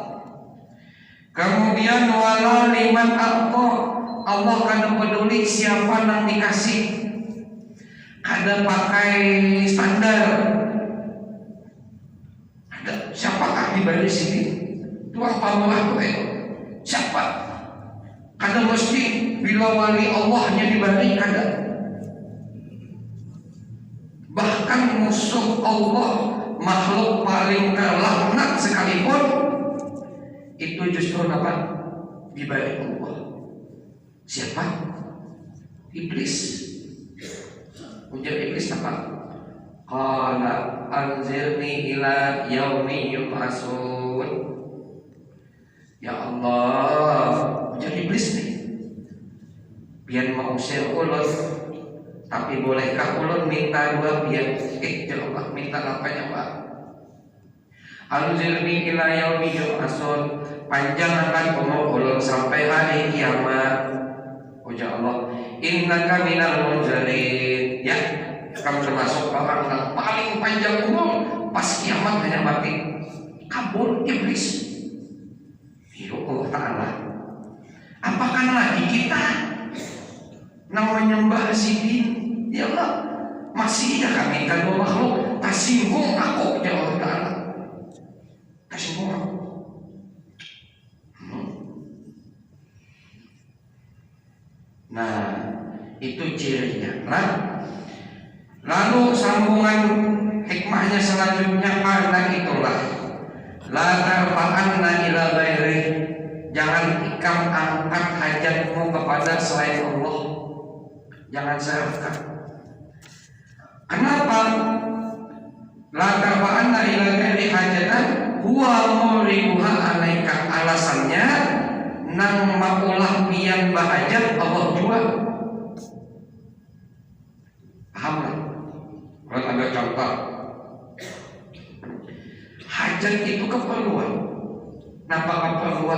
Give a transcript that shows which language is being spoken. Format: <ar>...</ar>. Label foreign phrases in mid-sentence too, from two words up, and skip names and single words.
<bjn>Kemudian</bjn> <ar>wala liman</ar> <bjn>apa, Allah kan peduli siapa yang dikasih. Ada pakai standar. Ada siapakah di balik sini? Tuang pamurah tuh siapa? Kada mesti bila wali Allahnya dibalik kada. Bahkan musuh Allah, makhluk paling terlaknat sekalipun, itu justru apa? Dibalik Allah. Siapa? Iblis. Ujar iblis apa?</bjn> <ar>Qala anzirni ila yaumi yub'atsun.</ar> <bjn>Ya Allah, ujar iblis nih, biar mengusir ulun, tapi bolehkah ulun minta dua biar ya Allah, minta apa ya Pak?</bjn> <ar>Anzirni ila yaumi yub'atsun,</ar> <bjn>panjangkan umur ulun sampai hari kiamat. Ujar Allah,</bjn> <ar>innaka minal munzirin.</ar> <bjn>Ya, kamu termasuk orang yang paling panjang umur, pas kiamat hanya mati. Kabur iblis. Ya Allah Ta'ala, apakan lagi kita yang menyembah sidin? Ya Allah, masih ya kami kan makhluk tersinggung aku ya Allah Ta'ala, tersinggung aku. Nah, itu cirinya. Lalu sambungan hikmahnya selanjutnya, karena itulah</bjn> <ar>la tarfa'anna ila ghairi,</ar> <bjn>jangan ikam angkat hajatmu kepada selain Allah, jangan serahkan. Kenapa?</bjn> <ar>La tarfa'anna ila ghairi hajatan, huwa muribuha alaika,</ar> <bjn>alasannya nang maulah pian bahajat Allah jua. Paham lah? Kalau ambil contoh, hajat itu keperluan. Kenapa keperluan?</bjn>